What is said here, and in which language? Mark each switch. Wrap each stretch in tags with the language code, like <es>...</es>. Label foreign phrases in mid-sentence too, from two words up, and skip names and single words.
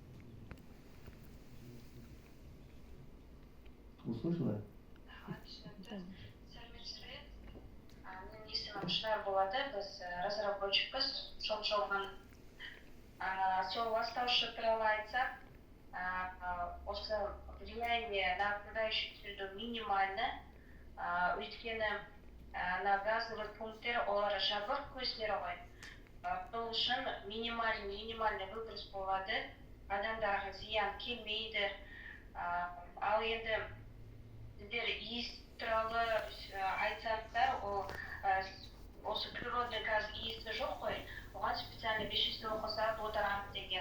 <ru>Услышала?</ru> <kk>Сәлеметсіздер. Менің есімім Шынар болады. Біз разработчикпіз. Шоң-шоңған сол ластаушы туралы айтсақ, осы</kk> <ru>влияние на окружающую среду минимально.</ru> <kk>Өйткені</kk> <ru>на газовый</ru> <kk>пункттер олар жабық көздері ғой. Сол үшін</kk> <ru>минимальный выброс</ru> <kk>болады. Адамдарға зиян келмейді. Ал енді сіздер иіс туралы айтсаңыздар, осы</kk> <ru>природный газ</ru> <kk>иісі жоқ қой, оған</kk> <ru>специально вещество</ru> <kk>қосады, одорант деген.</kk>